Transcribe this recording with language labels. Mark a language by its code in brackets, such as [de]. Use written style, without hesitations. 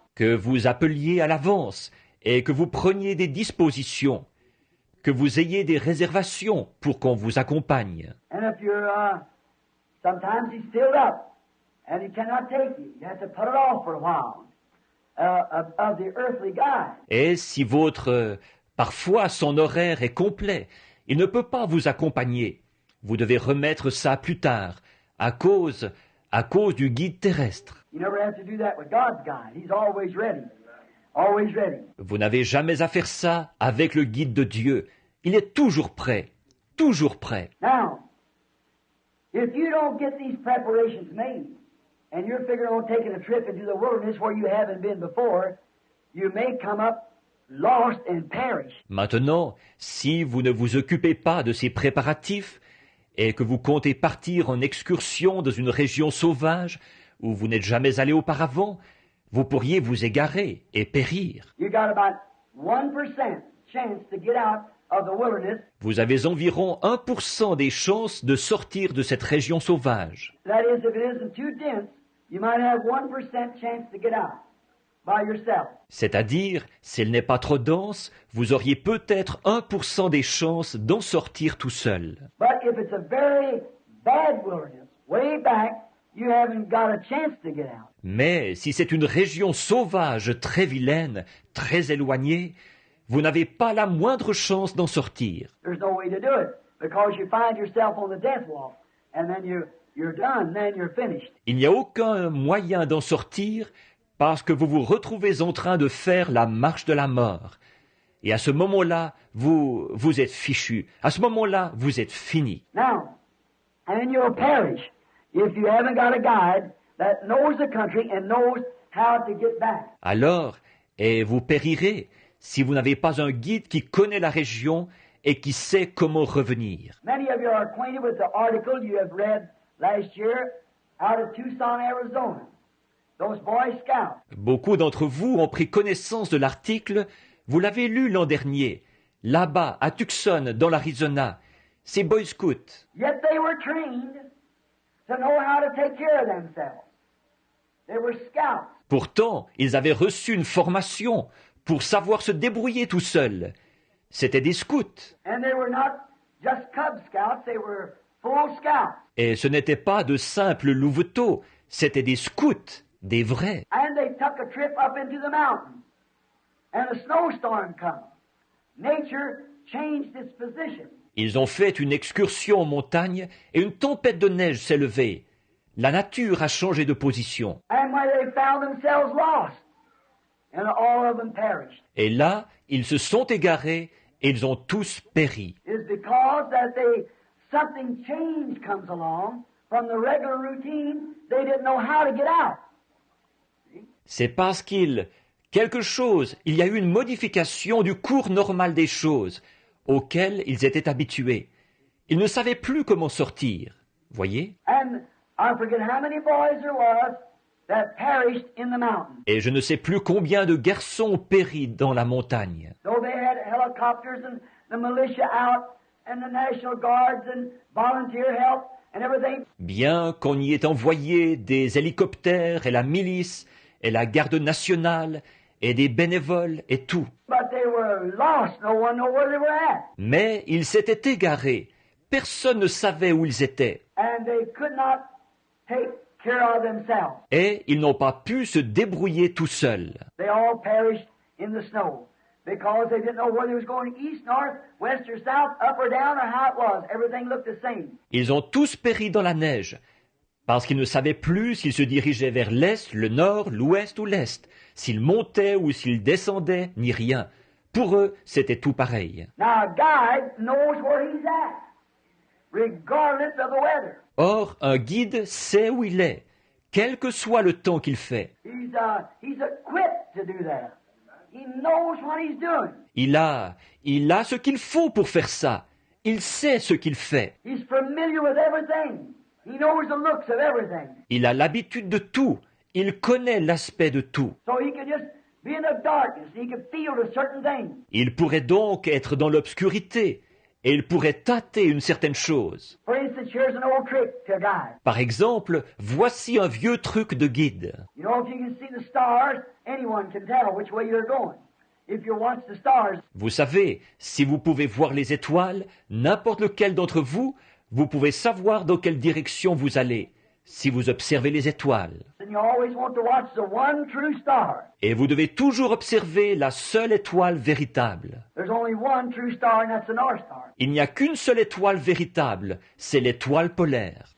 [fr] Que vous appeliez à l'avance et que vous preniez des dispositions, que vous ayez des réservations pour qu'on vous accompagne. [en] And if you're, sometimes he's filled up and he cannot take you. You have to put it off for a while of the earthly guide. [fr] Et si parfois son horaire est complet, il ne peut pas vous accompagner. Vous devez remettre ça plus tard, à cause du guide terrestre. [en] You never have to do that with God's guide. He's always ready. Always ready. [fr] Vous n'avez jamais à faire ça avec le guide de Dieu. Il est toujours prêt. Toujours prêt. [en] Now, if you don't get these preparations made, and you're figuring on taking a trip into the wilderness where you haven't been before, you may come up lost and perish. [fr] Maintenant, si vous ne vous occupez pas de ces préparatifs et que vous comptez partir en excursion dans une région sauvage où vous n'êtes jamais allé auparavant, vous pourriez vous égarer et périr. [en] You got about 1% chance to get out of the wilderness. [fr] Vous avez environ 1% des chances de sortir de cette région sauvage. [en] That is, if it isn't too dense, you might have 1% chance to get out by yourself. [fr] C'est-à-dire, s'il n'est pas trop dense, vous auriez peut-être 1% des chances d'en sortir tout seul. [en] But if it's a very bad wilderness, way back, you haven't got a chance to get out. [fr] Mais si c'est une région sauvage très vilaine, très éloignée, vous n'avez pas la moindre chance d'en sortir. [en] There's no way to do it because you find yourself on the death walk and then you're done, then you're finished. [fr] Il n'y a aucun moyen d'en sortir parce que vous vous retrouvez en train de faire la marche de la mort. Et à ce moment-là, vous êtes fichu. À ce moment-là, vous êtes fini. [en] Now, and you'll perish if you haven't got a guide that knows the country and knows how to get back. [fr] Alors, et vous périrez si vous n'avez pas un guide qui connaît la région et qui sait comment revenir. [en] Many of you are acquainted with the article you have read last year out of Tucson, Arizona. Those Boy Scouts. [fr] Beaucoup d'entre vous ont pris connaissance de l'article, vous l'avez lu l'an dernier, là-bas, à Tucson, dans l'Arizona. Ces Boy Scouts. [en] Yet they were trained to know how to take care of themselves. They were scouts. [fr] Pourtant, ils avaient reçu une formation pour savoir se débrouiller tout seuls. C'étaient des scouts. [en] And they were not just Cub Scouts, they were full scouts. [fr] Et ce n'étaient pas de simples louveteaux, c'étaient des scouts, des vrais. [en] And they took a trip up into the mountains. And a snowstorm come. Nature changed its position. [fr] Ils ont fait une excursion en montagne et une tempête de neige s'est levée. La nature a changé de position. [en] And when they found themselves lost, and all of them perished, [fr] Et là, ils se sont égarés et ils ont tous péri. [en] is because that something change comes along from the regular routine. They didn't know how to get out. [fr] C'est parce il y a eu une modification du cours normal des choses auxquelles ils étaient habitués. Ils ne savaient plus comment sortir. Voyez? [en] And I forget how many boys there was that perished in the mountain. [fr] Et je ne sais plus combien de garçons ont péri dans la montagne. [en] Though they had helicopters and the militia out and the National Guards and volunteer help and everything. [fr] Bien qu'on y ait envoyé des hélicoptères et la milice et la garde nationale et des bénévoles et tout. [en] But they were lost. No one knew where they were at. [fr] Mais ils s'étaient égarés. Personne ne savait où ils étaient. [en] And they could not take care of themselves. [fr] Et ils n'ont pas pu se débrouiller tout seuls. [en] They all perished in the snow because they didn't know whether it was going east, north, west, or south, up or down, or how it was. Everything looked the same. [fr] Ils ont tous péri dans la neige, parce qu'ils ne savaient plus s'ils se dirigeaient vers l'est, le nord, l'ouest ou l'est, s'ils montaient ou s'ils descendaient, ni rien. Pour eux, c'était tout pareil. [en] Now a guide knows where he's at, regardless of the weather. [fr] Or, un guide sait où il est, quel que soit le temps qu'il fait. [en] He's equipped to do that. He knows what he's doing. [fr] Il a ce qu'il faut pour faire ça. Il sait ce qu'il fait. [en] He's familiar with everything. He knows the looks of everything. [fr] Il a l'habitude de tout. Il connaît l'aspect de tout. [en] So he could just be in the darkness. He could feel a certain thing. [fr] Il pourrait donc être dans l'obscurité et il pourrait tâter une certaine chose. [en] For instance, here's an old trick to a guide. [fr] Par exemple, voici un vieux truc de guide. [en] You know, if you can see the stars, anyone can tell which way you're going. If you watch the stars, [fr] Vous savez, si vous pouvez voir les étoiles, n'importe lequel d'entre vous, vous pouvez savoir dans quelle direction vous allez, si vous observez les étoiles. [en] then you always want to watch the one true star. [fr] Et vous devez toujours observer la seule étoile véritable. [en] There's only one true star, and that's the North Star. [fr] Il n'y a qu'une seule étoile véritable, c'est l'étoile polaire.